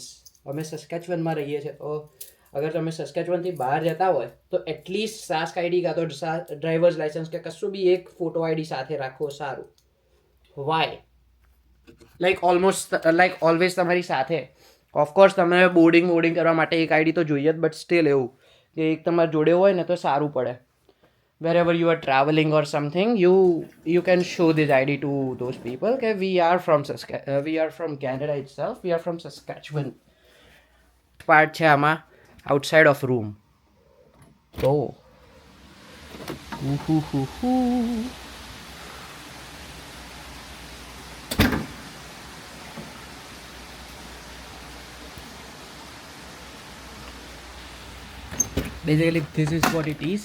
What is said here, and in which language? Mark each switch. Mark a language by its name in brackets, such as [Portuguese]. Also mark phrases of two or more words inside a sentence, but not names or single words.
[Gujarati] અમે સસ્કેચવનમાં રહીએ છીએ, તો અગર તમે સસ્કેચવનથી બહાર જતા હોય તો એટલીસ્ટ સાસ્ક આઈડી કાં તો [English] drivers license [Gujarati] કે કશું બી એક [English] photo ID [Gujarati] સાથે રાખવો સારું. [English] why like always [Gujarati] તમારી સાથે. ઓફકોર્સ તમે બોર્ડિંગ કરવા માટે એક આઈડી તો જોઈએ જ, [English] but still [Gujarati] એવું કે એક તમારા જોડે હોય ને તો સારું પડે. [English] wherever you are traveling or something, you can show this ID to those people કે we are from Canada itself, we are from Saskatchewan. [Gujarati] પાર્ટ છે આમાં [English] outside of room. તો basically this is what it is.